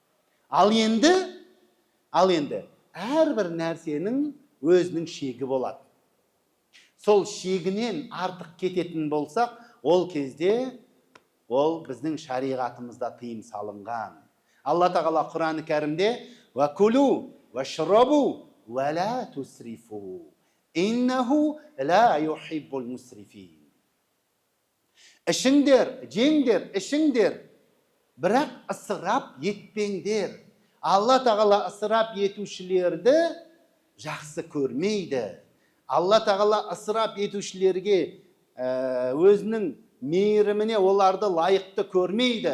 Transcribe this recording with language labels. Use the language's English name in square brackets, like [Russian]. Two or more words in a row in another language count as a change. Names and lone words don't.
[Kazakh] Ал енді әрбір нәрсенің өзінің шегі болады. Сол шегінен артық кететін болсақ, ол кезде ол біздің шариғатымызда тыйым салынған. Алла тағала Құран кәрімде [Arabic] «وكلوا، واشربوا, ولا تسرفوا، إنه لا يحب المسرفين». [Kazakh] Ішіңдер, жеңдер, ішіңдер, бірақ ысырап етпеңдер. Алла тағала ысырап етушілерді жақсы көрмейді. Алла тағала ысырап етушілерге өзінің мейіріміне оларды лайықты көрмейді.